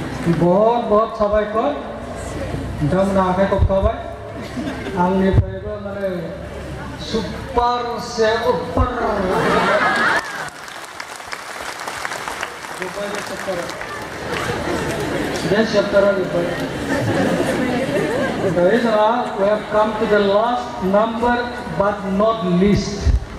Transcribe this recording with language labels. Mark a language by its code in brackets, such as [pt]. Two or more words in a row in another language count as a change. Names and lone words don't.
[hi] बहुत बहुत [brx] साबायखर नोंथांमोना आखाइ खबखाबाय आंनिफ्रायबो माने [hi] सुपार से ऊपर [en] This chapter we have come to the last number but not least.